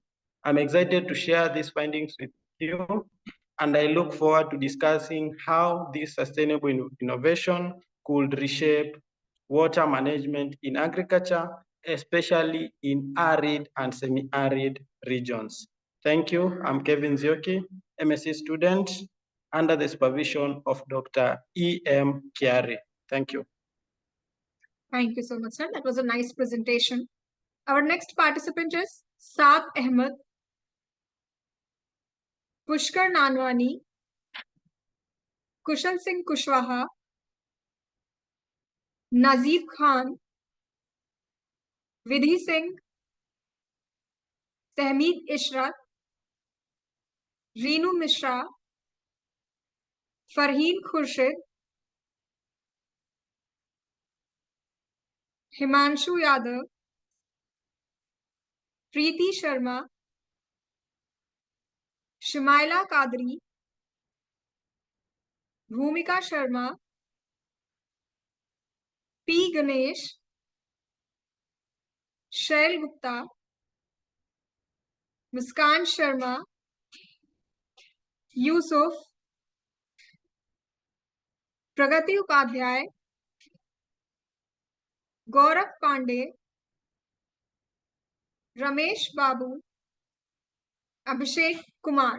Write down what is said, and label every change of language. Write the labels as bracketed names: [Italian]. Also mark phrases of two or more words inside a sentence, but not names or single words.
[English] I'm excited to share these findings with you, and I look forward to discussing how this sustainable innovation could reshape water management in agriculture, especially in arid and semi-arid regions. Thank you. I'm Kevin Zioki, MSc student under the supervision of Dr. E.M. Kiari. Thank you. Thank you so much, sir. That was a nice presentation. Our next participant is Saad Ahmed, Pushkar Nanwani, Kushal Singh Kushwaha, Nazif Khan, Vidhi Singh, Tehmeed Ishrat, Reenu Mishra, Farheen Khurshid, Himanshu Yadav, Preeti Sharma, Shumaila Kadri, Bhumika Sharma, P. Ganesh, Shail Gupta, Muskan Sharma, Yusuf, Pragati Upadhyay, Gaurav Pandey, Ramesh Babu, Abhishek Kumar.